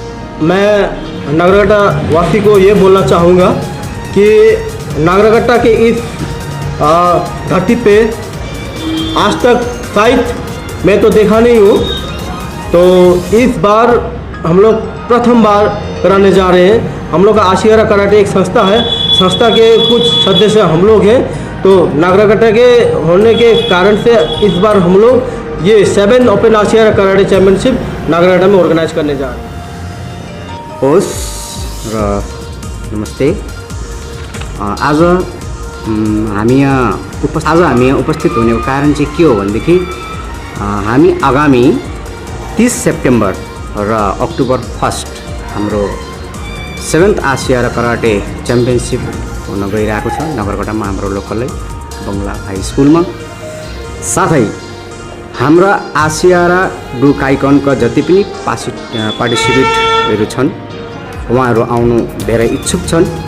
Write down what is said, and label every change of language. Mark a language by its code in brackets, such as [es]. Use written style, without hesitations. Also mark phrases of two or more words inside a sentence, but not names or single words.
[hi] मैं नागराकाटा वासी को ये बोलना चाहूँगा कि नागराकाटा के इस धरती पे आज तक शायद मैं तो देखा नहीं हूँ, तो इस बार हम लोग प्रथम बार कराने जा रहे हैं। हम लोग का आशियारा कराटे एक संस्था है, संस्था के कुछ सदस्य हम लोग हैं। तो नागराकाटा के होने के कारण से इस बार हम लोग ये 7 ओपन आशियारा कराटे चैम्पियनशिप नागराकाटा में ऑर्गेनाइज करने जा रहे हैं। [ne] होस् र नमस्ते। आज हामी यहाँ [hi] उपस्थित होने का कारण [ne] चाहिँ के हो भनेदेखि हामी आगामी 30 सितंबर र अक्टोबर 1 हाम्रो 7th आशियारा कराटे चैम्पियनशिप हुन गइरहेको छ नगरकोटामा, हाम्रो लोकलै बङ्गला हाई स्कुलमा। साथै हाम्रा आशियारा डू काइकेनका जति पनि पार्टिसिपेटहरू छन् उहाँहरू आउनु धेरै इच्छुक छन्।